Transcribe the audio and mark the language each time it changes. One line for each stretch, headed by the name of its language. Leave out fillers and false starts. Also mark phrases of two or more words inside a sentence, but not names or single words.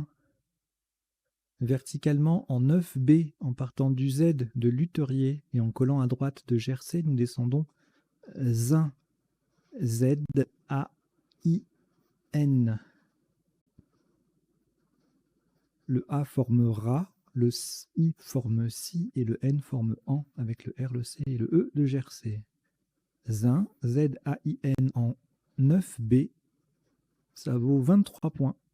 French: Verticalement en 9B, en partant du Z de Luterier et en collant à droite de Jersey, nous descendons Zin. Z-A-I-N. Le A forme Ra, le I forme Si et le N forme An avec le R, le C et le E de Jersey. Zin, Z-A-I-N en 9B, ça vaut 23 points.